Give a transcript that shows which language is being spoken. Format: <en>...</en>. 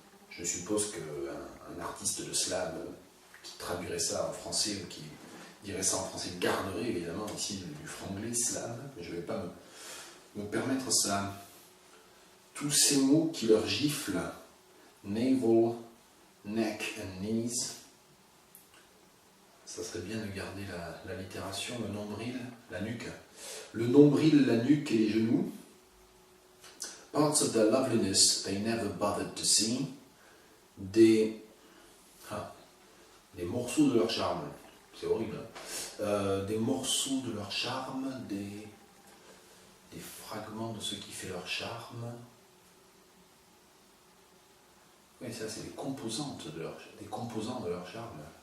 <fr>Je suppose qu'un artiste de slam qui traduirait ça en français ou qui dirait ça en français garderait évidemment ici du franglais slam, mais je ne vais pas me permettre ça. Tous ces mots qui leur giflent,</fr> <en>navel, neck and knees,</en> <fr>ça serait bien de garder l'allitération, le nombril, la nuque. Le nombril, la nuque et les genoux.</fr> <en>Parts of their loveliness they never bothered to see.</en> <fr>Des morceaux de leur charme. C'est horrible. Des morceaux de leur charme, des fragments de ce qui fait leur charme. Oui, ça c'est des composants de leur charme.</fr>